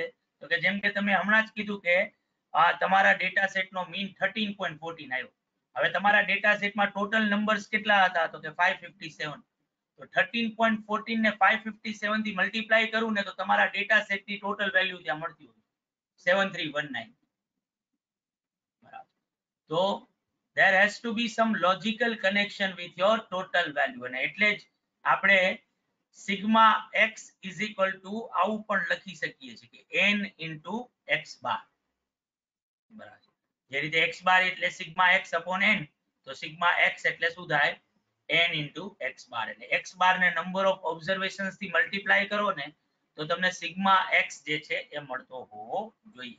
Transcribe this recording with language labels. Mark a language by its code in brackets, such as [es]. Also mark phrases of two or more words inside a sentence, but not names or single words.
[gu] તો કે જેમ કે તમે હમણાં જ કીધું કે તમારા [en] data setનો [gu] મીન 13.14 આવ્યો. હવે તમારા [en] data setમાં total numbers [gu] કેટલા હતા? તો કે 557. તો 13.14 ને 557 થી મલ્ટીપ્લાય કરું ને તો તમારા [en] data setની total value [gu] ત્યાં મળતી હોય 7319. બરાબર. તો [en] there has to be some logical connection with your total value, [gu] અને એટલે જ આપણે [en] sigma x is equal to [gu] આવું પણ લખી શકીએ છીએ કે [en] n into x bar. [gu] બરાબર. જે રીતે [en] x bar [gu] એટલે [en] sigma x upon n, [gu] તો [en] sigma x [gu] એટલે શું થાય? [en] n into x bar. [gu] એટલે [en] x bar [gu] ને [en] number of observations [gu] થી મલ્ટીપ્લાય કરો ને તો તમને [en] sigma x [gu] જે છે એ મળતો હોવો જોઈએ.